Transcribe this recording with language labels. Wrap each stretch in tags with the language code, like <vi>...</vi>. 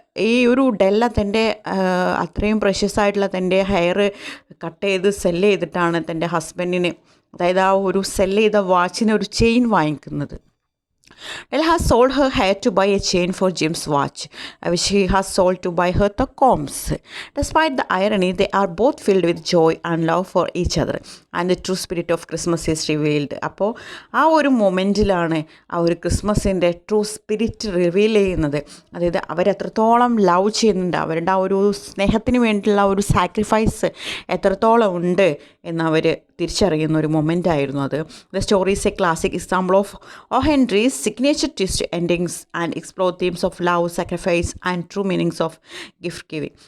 <ml>ഈ ഒരു ഡെല്ല തൻ്റെ അത്രയും പ്രഷ്യസ് ആയിട്ടുള്ള തൻ്റെ ഹെയർ കട്ട് ചെയ്ത് സെല്ല് ചെയ്തിട്ടാണ് തൻ്റെ ഹസ്ബൻഡിന്, അതായത് ആ ഒരു സെല്ല് ചെയ്ത വാച്ചിന് ഒരു ചെയിൻ വാങ്ങിക്കുന്നത്.</ml> <en>Della has sold her hair to buy a chain for Jim's watch, which he has sold to buy her the combs. Despite the irony, they are both filled with joy and love for each other, and the true spirit of Christmas is revealed.</en> <ml>അപ്പോൾ ആ ഒരു മൊമെൻറ്റിലാണ് ആ ഒരു ക്രിസ്മസിൻ്റെ true spirit reveal ചെയ്യുന്നത്. അതായത് അവരെത്രത്തോളം love ചെയ്യുന്നുണ്ട്, അവരുടെ ആ ഒരു സ്നേഹത്തിന് വേണ്ടിയുള്ള ഒരു സാക്രിഫൈസ് എത്രത്തോളം ഉണ്ട് എന്നവർ തിരിച്ചറിയുന്ന ഒരു മൊമെൻ്റ് ആയിരുന്നു അത്.</ml> <en>The story is a classic example of O Henry's signature twist endings and explore themes of love, sacrifice and true meanings of gift giving.</en>